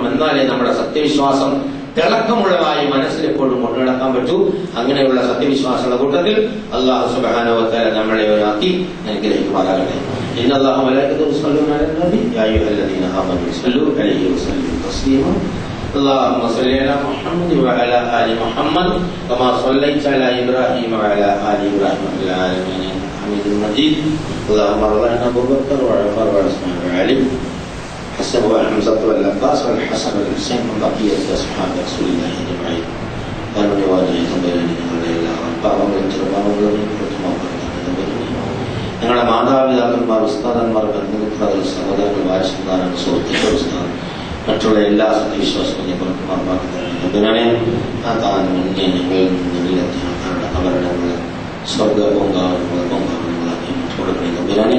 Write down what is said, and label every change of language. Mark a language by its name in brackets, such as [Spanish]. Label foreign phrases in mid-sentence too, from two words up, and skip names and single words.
[Malayalam] എന്നാലേ നമ്മുടെ സത്യവിശ്വാസം തിളക്കമുള്ളതായി മനസ്സിലെപ്പോഴും കൊണ്ടുനടക്കാൻ പറ്റൂ. അങ്ങനെയുള്ള സത്യവിശ്വാസങ്ങളുടെ കൂട്ടത്തിൽ [Arabic] الله سبحانه وتعالى [Malayalam] നമ്മളെ ഒരാക്കി അനുഗ്രഹിക്കുമാറാകട്ടെ. [Arabic] إن الله وملائكته يصلون على النبي يا أيها الذين آمنوا صلوا عليه وسلموا تسليما. اللهم صل على محمد وعلى آل محمد كما صليت على إبراهيم وعلى آل إبراهيم في العالمين إنك حميد مجيد. اللهم ارض عن أبي بكر وعمر وعثمان وعلي حسن وحمزة والعباس والحسن والحسين من بقية أصحاب رسول الله أجمعين. آمين وآمين [Malayalam] ഞങ്ങളുടെ മാതാപിതാക്കന്മാർ, ഉസ്താദന്മാർ, ബന്ധുമിത്രർ, സഹോദരങ്ങൾ, വാരസന്താനങ്ങൾ, സുഹൃത്തുക്കൾ, ഉസ്താദ്, മറ്റുള്ള എല്ലാ സത്യവിശ്വാസങ്ങളെയും പുറത്തുമാർപ്പാക്കുന്നതിനാണ് ആ താൻ മുന്നേ ഞങ്ങളിൽ നിന്നിലെത്തിയ ആൾക്കാരുടെ അപകടങ്ങൾ സ്വർഗ പൊങ്കാവനങ്ങളാക്കി കൊടുക്കണേ.